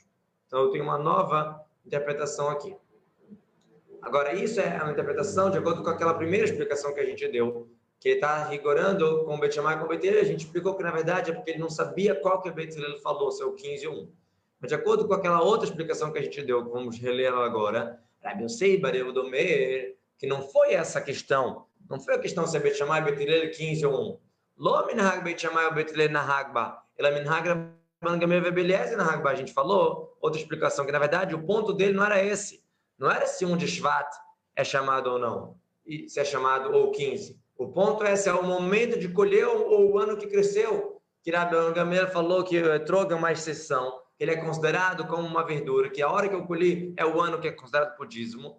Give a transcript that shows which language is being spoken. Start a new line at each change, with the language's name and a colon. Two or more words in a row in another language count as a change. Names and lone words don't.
Portuguese: Então, eu tenho uma nova interpretação aqui. Agora, isso é uma interpretação de acordo com aquela primeira explicação que a gente deu, que ele está rigorando com o Beit Shammai e com o Beit Hillel. A gente explicou que, na verdade, é porque ele não sabia qual que o Beit Hillel falou, se é o 15 ou 1. Mas, de acordo com aquela outra explicação que a gente deu, que vamos reler ela agora, Rabbi Yosei bar Yehudomer, que não foi essa questão, não foi a questão se é Beit Shammai e Beit Hillel 15 ou 1.
Hebrew: לא מנהג בית שמאי
Portuguese: ou
Hebrew: בית הלל נהג בה, אלא מנהג
Portuguese: a gente falou, outra explicação, que na verdade o ponto dele não era esse. Não era se de Shvat é chamado ou não, e se é chamado ou 15. O ponto é se é o momento de colher ou o ano que cresceu. Que Rabbi Gamliel falou que Troga é uma exceção. que ele é considerado como uma verdura, que a hora que eu colhi é o ano que é considerado por dízimo.